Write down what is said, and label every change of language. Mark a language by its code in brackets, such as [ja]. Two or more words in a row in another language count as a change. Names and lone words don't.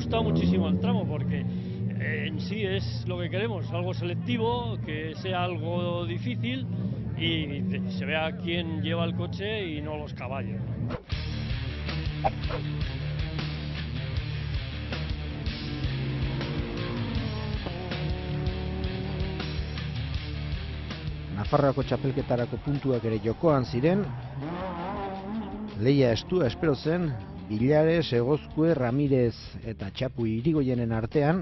[es] gustado muchísimo el tramo porque en sí es lo que queremos, algo selectivo, que sea algo difícil y se vea quién lleva el coche y no los caballos. [eu] Nafarroako txapelketarako puntuak ere jokoan ziren. Leia estua espero zen, Bilares, Egozkue, Ramirez eta Txapu Irigoyenen artean.